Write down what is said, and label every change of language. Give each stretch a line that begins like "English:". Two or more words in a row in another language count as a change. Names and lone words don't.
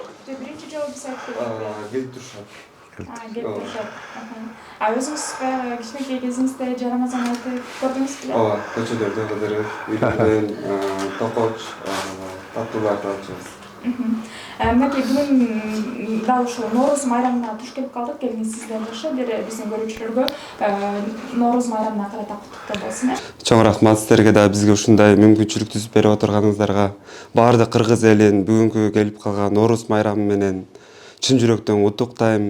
Kazakh: Бірінші жауап біз айтып Келіп тұршат. Келіп тұршат. Өзіңіз кішкентай кезіңізде Жарамазан айтып көрдіңіз бе? Көшелерде қыдырып, үйлерден тоқоч, таттуларды алып
Kyrgyz: Мінекей бүгін дал ушул Ноорuz майрамына туш келип калдык. Келиңиздер жашы бир биздин көрүүчүлөргө Ноорuz майрамына карата куттуктоо болсун. Чоң рахмат силерге да бизге ушундай мүмкүнчүлүк түзүп берип отурганыңыздарга. Баардык кыргыз элин бүгүнкү келип калган Ноорuz майрамы менен чын жүрөктөн куттуктайм.